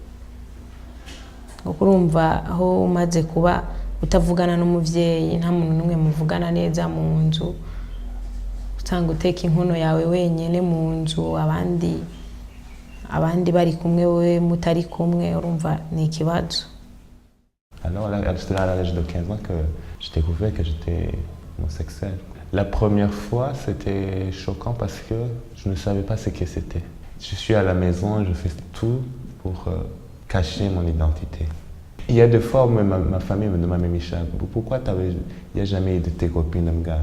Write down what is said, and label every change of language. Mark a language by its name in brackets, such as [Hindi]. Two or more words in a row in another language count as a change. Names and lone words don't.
[Rundi] Ukurumva aho umaze kuba utavugana n'umuvyeyi, nta muntu numwe muvugana neza mu nzu, utanga uteka inkono yawe wenyene mu nzu, abandi bari kumwe we mutari kumwe, urumva ni ikibazo. [French] Alors c'était à l'âge de 15 ans que j'ai découvert que j'étais homosexuel. La première fois, c'était choquant parce que je ne savais pas ce que c'était. Je suis à la maison, je fais tout pour cacher mon identité. Il y a des fois où ma famille me demande, Micha, pourquoi il n'y a jamais eu de tes copines, gars?